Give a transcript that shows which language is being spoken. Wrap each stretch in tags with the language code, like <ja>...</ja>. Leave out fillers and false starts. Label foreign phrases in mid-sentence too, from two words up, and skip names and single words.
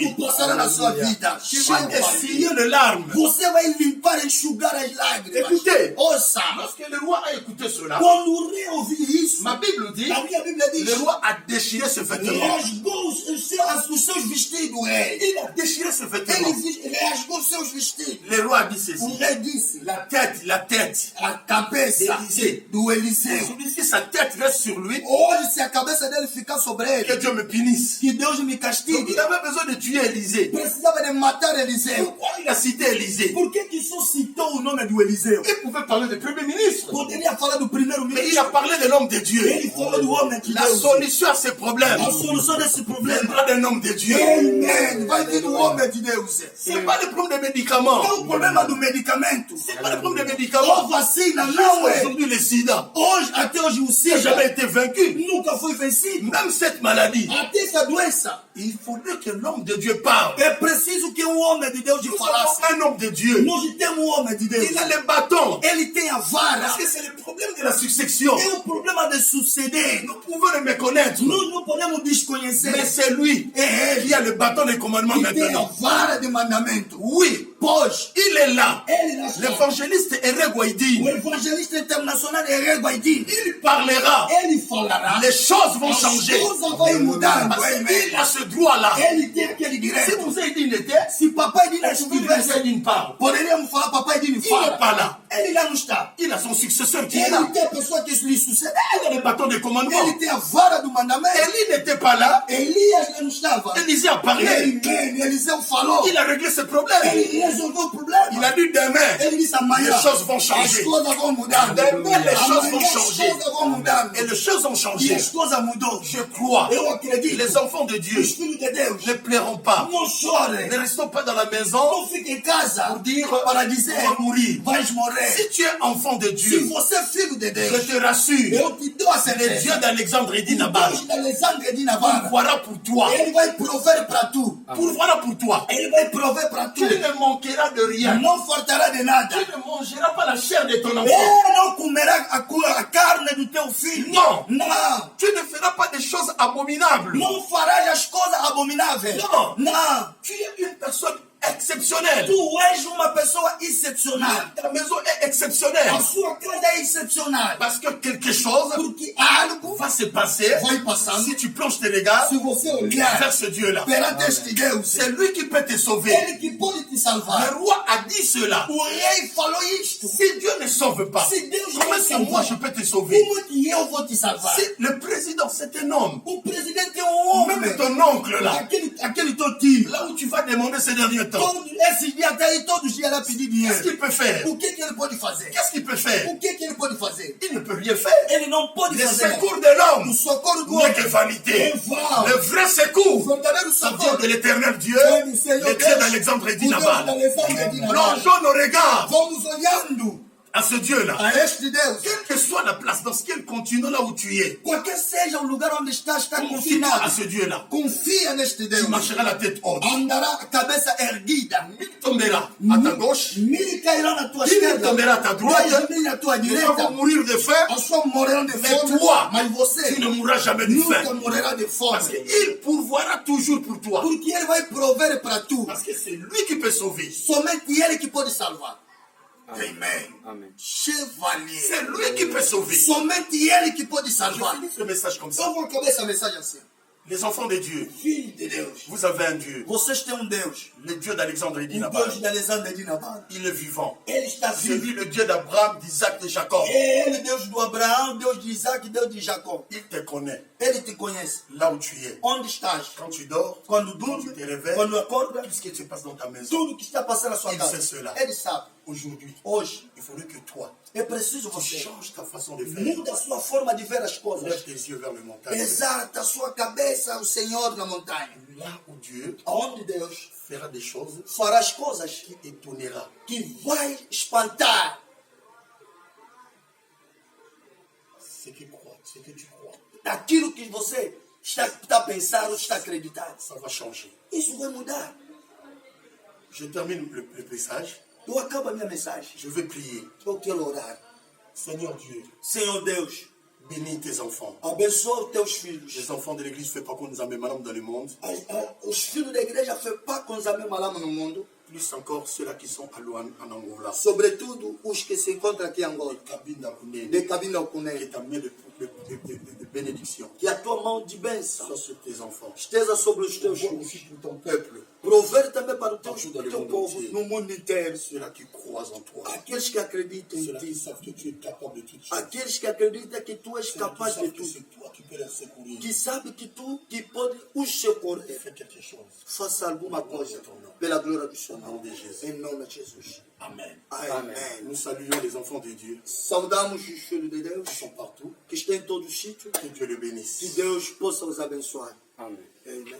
<fr>vie.</fr> <pt>passará na sua vida.</pt> <fr>Tu vas essuyer les larmes.</fr> <pt>Você vai limpar, enxugar as lágrimas.</pt> <fr>Écoutez,</fr> <pt>Ouça,</pt> <fr>lorsque le roi a écouté cela,</fr> <pt>quando o rei ouvir isso,</pt> <fr>ma Bible dit,</fr> <pt>a minha Bíblia diz,</pt> <fr>le roi a déchiré ce vêtement.</fr> <pt>rasgou os seus vestidos, rei.</pt> <fr>Il a déchiré ce vêtement.</fr> <pt>Ele rasgou os seus vestidos.</pt> <fr>Le roi a dit</fr> <pt>O</pt> <fr>ceci,</fr> <pt>rei disse, la tête, a cabeça Eliseu. do Eliseu.</pt> <fr>celui-ci, sa tête reste sur lui,</fr> <pt>Hoje, se a cabeça dele ficar sobre que ele,</pt> <fr>Dieu me punisse.</fr> <pt>que Deus me</pt> <fr>Donc</fr> <pt>castigue.</pt> <fr>il avait besoin de tuer Élisée.</fr> <pt>Precisava de matar Eliseu.</pt> <fr>Pourquoi il a cité Élisée?</fr> <pt>Por que que só citou o nome do Eliseu?</pt> <fr>Il pouvait parler du premier ministre,</fr> <pt>Poderia falar do primeiro</pt> <fr>mais il</fr> <pt>ministro.</pt> <fr>a parlé de l'homme de Dieu.</fr> <pt>Ele falou do homem de</pt> <fr>La</fr> <pt>Deus.</pt> <fr>solution à ces problèmes</fr> <pt>A solução desse problema.</pt> <fr>viendra d'un homme de Dieu.</fr> <pt>Amen. Vai vir o homem de Deus.</pt> <fr>C'est pas le problème des médicaments.</fr> <pt>É o problema do medicamento.</pt> <fr>C'est pas le problème des</fr> <pt>A</pt> <fr>médicaments.</fr> <pt>vacina não é.</pt> <fr>Aujourd'hui, le sida</fr> <pt>Hoje, até hoje, o</pt> <fr>n'a</fr> <pt>SIDA</pt> <fr>jamais été vaincu.</fr> <pt>nunca foi vencido.</pt> <fr>Même cette maladie,</fr> <pt>Até essa doença.</pt> <fr>il faudrait que l'homme de Dieu parle.</fr> <pt>É preciso que um homem de Deus te</pt> <fr>Nous</fr> <pt>falasse.</pt> <fr>avons un homme de Dieu.</fr> <pt>Nós temos um homem de Deus.</pt> <fr>Il a les bâtons.</fr> <pt>Ele tem a vara.</pt> <fr>Parce que c'est le problème de la succession.</fr> <pt>É o problema de suceder.</pt> <fr>Nous pouvons le méconnaître.</fr> <pt>Nós não podemos desconhecer.</pt> <fr>Mais c'est lui</fr> <pt>É</pt> <fr>qui a le bâton des commandements</fr> <pt>ele tem a</pt> <fr>maintenant.</fr> <pt>vara de mandamento.</pt> <fr>Oui,</fr> <pt>Pois,</pt> <fr>il est là.</fr> <pt>ele nasceu.</pt> <fr>L'évangéliste Ere</fr> <pt>O</pt> <fr>Guaidin,</fr> <pt>evangelista internacional é Reguaidin.</pt> <fr>il parlera.</fr> <pt>Ele falará.</pt> <fr>Les choses vont</fr> <pt>As</pt> <fr>changer.</fr> <pt>coisas vão mudando.</pt> <fr>Parce qu'il</fr> <pt>Amen.</pt> <fr>a ce droit-là.</fr> <pt>Ele tem aquele</pt> <fr>Si</fr> <pt>direito.</pt> <fr>vous avez dit il était,</fr> <pt>Se papai Dina</pt> <fr>est-ce que vous</fr> <pt>estivesse,</pt> <fr>avez dit une part?</fr> <pt>poderíamos falar papai Dina</pt> <fr>Il n'est</fr> <pt>fala.</pt> <fr>pas là.</fr> <pt>Ele lá não está.</pt> <fr>Il a son successeur qui est là.</fr> <pt>Ele tem a pessoa que lhe sucede.</pt> <fr>Il a le bâton des commandements.</fr> <pt>Ele tem a vara do mandamento.</pt> <fr>Élie n'était pas là.</fr> <pt>Elias não estava.</pt> <fr>Élisée a parlé.</fr> <pt>Amen. Eliseu falou.</pt> <fr>Il a réglé ce problème.</fr> <pt>Ele resolveu o problema.</pt> <fr>Il a dit demain,</fr> <pt>Ele disse amanhã.</pt> <fr>les choses vont</fr> <pt>As</pt> <fr>changer.</fr> <pt>coisas vão mudar.</pt> <fr>Demain, les choses vont</fr> <pt>Amanhã as</pt> <fr>changer.</fr> <pt>coisas vão mudar.</pt> <fr>Et les choses ont</fr> <pt>E</pt> <fr>changé.</fr> <pt>as coisas mudou.</pt> <fr>Je crois.</fr> <pt>Eu acredito.</pt> <fr>Les enfants de Dieu</fr> <pt>Os filhos de Deus</pt> <fr>ne plairont pas.</fr> <pt>não chorem.</pt> <fr>Ne restons pas dans la maison</fr> <pt>Não fiquem em casa</pt> <fr>pour dire</fr> <pt>para dizer</pt> <fr>tu vas mourir.</fr> <pt>vais morrer.</pt> <fr>Si tu es enfant de</fr> <pt>Se</pt> <fr>Dieu,</fr> <pt>você é filho de</pt> <fr>je</fr> <pt>Deus,</pt> <fr>te rassure,</fr> <pt>eu te dou a</pt> <fr>le</fr> <pt>certeza.</pt> <fr>Dieu d'Alexandre et</fr> <pt>O Dinabal Deus de Alexandre de Navarra,</pt> <fr>pourvoira pour toi.</fr> <pt>ele vai prover para tu.</pt> <fr>Pourvoira pour toi.</fr> <pt>Ele vai prover para tu.</pt> <fr>Tu ne manqueras de rien.</fr> <pt>Não faltará de nada.</pt> <fr>Tu ne mangeras pas la chair de ton enfant.</fr> <pt>Ele não comerá a carne do teu filho. Não. Não.</pt> <fr>Tu ne feras pas des choses abominables.</fr> <pt>Não farás as coisas abomináveis. Não. Não.</pt> <fr>Tu es une personne exceptionnelle.</fr> <pt>Tu és uma pessoa excepcional.</pt> <fr>Ta maison est exceptionnelle.</fr> <pt>A sua casa é excepcional.</pt> <fr>Parce que quelque chose</fr> <pt>Porque algo</pt> <fr>va se passer</fr> <pt>vai passando.</pt> <fr>si tu plonges tes regards</fr> <pt>Se você olhar</pt> <fr>vers ce Dieu-là.</fr> <pt>perante este Deus,</pt> <fr>C'est lui qui peut te sauver.</fr> <pt>ele que pode te</pt> <fr>Le</fr> <pt>salvar.</pt> <fr>roi a dit cela.</fr> <pt>O rei falou isto.</pt> <fr>Si Dieu ne sauve pas,</fr> <pt>Se Deus</pt> <fr>comment</fr> <pt>não</pt> <fr>est-ce que moi</fr> <pt>salvar,</pt> <fr>je peux te sauver?</fr> <pt>como que eu vou te salvar?</pt> <fr>Si le président c'est un homme,</fr> <pt>O presidente é um homem.</pt> <fr>même ton oncle là,</fr> <pt>Aquele teu tio.</pt> <fr>là où tu vas demander ces derniers temps,</fr> <pt>Esses dias até aí, todos os dias ela pedir</pt> <fr>qu'est-ce</fr> <pt>dinheiro.</pt> <fr>qu'il peut faire?</fr> <pt>O que ele pode fazer?</pt> <fr>Qu'est-ce qu'il peut faire?</fr> <pt>O que ele pode fazer?</pt> <fr>Il ne peut rien faire.</fr> <pt>Ele não pode</pt> <fr>Le</fr> <pt>fazer.</pt> <fr>secours de l'homme</fr> <pt>O socorro do</pt> <fr>n'est</fr> <pt>homem</pt> <fr>que vanité.</fr> <pt>é vão.</pt> <fr>Le vrai</fr> <pt>O</pt> <fr>secours,</fr> <pt>verdadeiro</pt> <fr>ça vient</fr> <pt>socorro</pt> <fr>de l'éternel Dieu,</fr> <pt>vem do Senhor</pt> <fr>le Dieu</fr> <pt>Deus,</pt> <fr>d'Alexandre et</fr> <pt>o Deus Dinabal. de Alexandre de Navarra.</pt> <fr>Plongeons nos regards</fr> <pt>Vamos olhando</pt> <fr>à ce Dieu-là.</fr> <pt>a este Deus.</pt> <fr>Quelle que soit la place, dans quel continent là où tu es,</fr> <pt>Qualquer seja o lugar onde está</pt> <fr>confie-toi</fr> <pt>confinado.</pt> <fr>à ce Dieu-là.</fr> <pt>Confia neste</pt> <fr>Tu</fr> <pt>Deus.</pt> <fr>marcheras la tête haute.</fr> <pt>Andará a cabeça erguida.</pt> <fr>Il tombera à ta gauche,</fr> <pt>Mil cairão na tua</pt> <fr>il</fr> <pt>esquerda.</pt> <fr>tombera à ta droite.</fr> <pt>10 mil à tua</pt> <fr>Les gens</fr> <pt>direita.</pt> <fr>vont mourir de faim,</fr> <pt>As pessoas morrerão de</pt> <fr>mais</fr> <pt>fome.</pt> <fr>toi,</fr> <pt>Mas você</pt> <fr>tu ne mourras jamais de</fr> <pt>nunca</pt> <fr>faim.</fr> <pt>morrerá de fome.</pt> <fr>Parce qu'il pourvoira toujours pour toi.</fr> <pt>Porque ele vai prover para tu.</pt> <fr>Parce que c'est lui qui peut sauver.</fr> <pt>Somente ele que pode salvar.</pt> <fr>Amen.</fr> <pt>Amen.</pt> <fr>Chevalier. C'est lui qui peut sauver.</fr> <pt>Somente ele que pode</pt> <fr>Je</fr> <pt>salvar.</pt> <fr>finis ce message comme ça.</fr> <pt>Eu vou acabar essa mensagem assim.</pt> <fr>Les enfants de Dieu,</fr> <pt>Filho de Deus.</pt> <fr>vous avez un Dieu.</fr> <pt>Vocês têm Deus.</pt> <fr>Le Dieu d'Alexandre et</fr> <pt>Deus</pt> <fr>d'Inabal.</fr> <pt>de Alexandre de Navarre.</pt> <fr>Il est vivant.</fr> <pt>Ele está</pt> <fr>C'est</fr> <pt>vivo.</pt> <fr>lui le Dieu d'Abraham, d'Isaac, de Jacob.</fr> <pt>Ele, Deus do Abraão, Deus de Isaac, Deus de Jacó.</pt> <fr>Il te connaît</fr> <pt>Ele te conhece.</pt> <fr>là où tu es.</fr> <pt>Onde estás?</pt> <fr>Quand tu dors,</fr> <pt>Quando</pt> <fr>quand tu</fr> <pt>dorme,</pt> <fr>te réveilles,</fr> <pt>quando acorda,</pt> <fr>tout ce qui se passe dans ta maison.</fr> <pt>tudo que está passando na sua</pt> <fr>Il</fr> <pt>casa.</pt> <fr>sait cela.</fr> <pt>Ele sabe.</pt> <fr>Aujourd'hui,</fr> <pt>Hoje,</pt> <fr>il faudrait que toi,</fr> <pt>é preciso</pt> <fr>tu</fr> <pt>você</pt> <fr>changes ta façon de faire.</fr> <pt>muda a sua forma de ver as</pt> <fr>Lève</fr> <pt>coisas.</pt> <fr>tes yeux vers le montagne.</fr> <pt>Exalta a sua cabeça ao Senhor na montanha.</pt> <fr>Là où Dieu</fr> <pt>Aonde Deus</pt> <fr>fera des choses</fr> <pt>fará as coisas</pt> <fr>qui étonnera.</fr> <pt>que vai espantar</pt> <fr>Ce que tu crois,</fr> <pt>aquilo que você está pensando, está acreditando.</pt> <fr>ça va changer.</fr> <pt>Isso vai mudar.</pt> <fr>Je termine le message.</fr> <pt>Eu acabo a minha mensagem.</pt> <fr>Je vais prier.</fr> <pt>Eu quero orar.</pt> <fr>Seigneur Dieu,</fr> <pt>Senhor Deus,</pt> <fr>bénis tes enfants.</fr> <pt>abençoa os teus filhos.</pt> <fr>Les enfants de l'église, fais pas qu'on nous amène madame dans le monde.</fr> <pt>Os filhos da igreja foi para com os malama no mundo.</pt> <fr>Plus encore ceux-là qui sont à Luan, en Angola.</fr> <pt>Sobretudo os que se encontram aqui em Angola.</pt> <fr>Cabine</fr> <pt>De de Cabinda ao Cunei.</pt> <fr>ta main de bénédiction.</fr> <pt>Que a tua mão de bênção</pt> <fr>Sois sur tes enfants.</fr> <pt>esteja sobre os teus</pt> <fr>Vois</fr> <pt>filhos.</pt> <fr>aussi pour ton peuple.</fr> <pt>Prover também para o teu</pt> <fr>Dans le monde</fr> <pt>povo</pt> <fr>entier.</fr> <pt>no mundo inteiro.</pt> <fr>Ceux-là qui croient en toi.</fr> <pt>Aqueles que acreditam em</pt> <fr>Ceux-là qui</fr> <pt>ti.</pt> <fr>savent que tu es capable de toutes choses.</fr> <pt>Aqueles que acreditam que tu és</pt> <fr>Ceux-là qui</fr> <pt>capaz de</pt> <fr>savent que</fr> <pt>tudo.</pt> <fr>c'est toi qui peux les secourir.</fr> <pt>Que sabe que tu que pode os socorrer.</pt> <fr>Fais quelque chose.</fr> <pt>Faça alguma coisa pela glória do seu</pt> <fr>Au nom</fr> <pt>nome.</pt> <fr>de Jésus.</fr> <pt>Em nome de Jesus.</pt> <fr>Amen.</fr> <pt>Amém.</pt> <fr>Nous saluons les enfants de Dieu</fr> <pt>Saudamos os filhos de Deus</pt> <fr>qui sont partout.</fr> <pt>que estão em todo o sítio.</pt> <fr>Que Dieu le</fr> <pt>Que</pt> <fr>bénisse.</fr> <pt>Deus possa os abençoar.</pt> <fr>Amen.</fr> <pt>Amém.</pt>